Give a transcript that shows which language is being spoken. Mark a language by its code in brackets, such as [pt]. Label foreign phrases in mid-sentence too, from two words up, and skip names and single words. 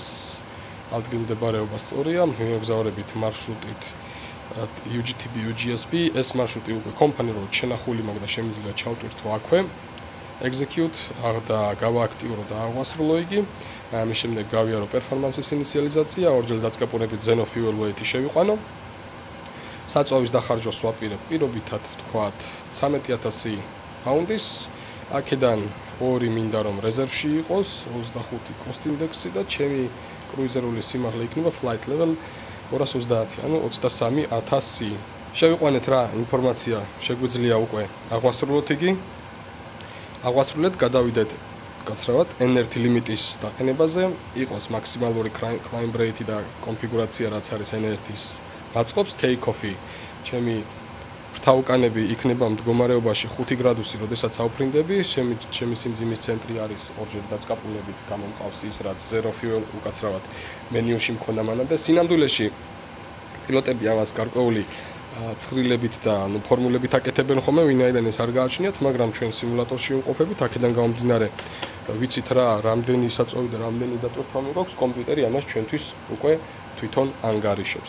[ka] ადგილმდებარეობა სწორია, მივემგზავრებით მარშრუტით UGTB UGSB, ეს მარშრუტი უკვე კომპანიურად შენახული, მაგრამ შემიძლია ჩავტვირთო აქვე. Execute და გავააქტიურო და აღვასრულო იგი. ამის შემდეგ გავიარო პერფორმანსის ინიციალიზაცია, ორჯერ დაწკაპონებით [en] Zeno fuel weight-ი [ka] შევიყვანო. საწვავის დახარჯვას ვაპირებ პირობითად, თქვათ 13000 პაუნდის. აქედან 2 მინდა რომ რეზერვში იყოს, 25 [en] cost index-ი [ka] და ჩემი კრუიზერული სიმაღლე იქნება [en] flight level 230, [ka] ანუ 23000. შევიყვანეთ რა ინფორმაცია შეგვიძლია უკვე აღვასრულოთ იგი. აღვასრულეთ, გადავიდეთ გაცრავად [en] NRT limit-ის [ka] დაყენებაზე, იყოს მაქსიმალური [en] climb rate [ka] და კონფიგურაცია რაც არის NRT-ის მაწყობს take-off-ი. ჩემი ბრთაუკანები იქნება მდგომარეობაში 5 გრადუსი, როდესაც აუფრინდები, ჩემი სიმძიმის ცენტრი არის ორჯერ დაწკაპულებით, გამომყავს ის რაც [en] zero fuel [ka] უკაცრავად მენიუში მქონდა მანამდე. სინამდვილეში პილოტები ამას გარკვეული ცხრილებით და ფორმულებით აკეთებენ ხოლმე, ვინაიდან ეს არ გააჩნიათ, მაგრამ ჩვენ სიმულატორში ვიმყოფებით, აქედან გამომდინარე ვიცით რა, რამდენი საწოვი და რამდენი დატვირთვა გვაქვს, კომპიუტერი ამას ჩვენთვის უკვე თვითონ ანგარიშობს.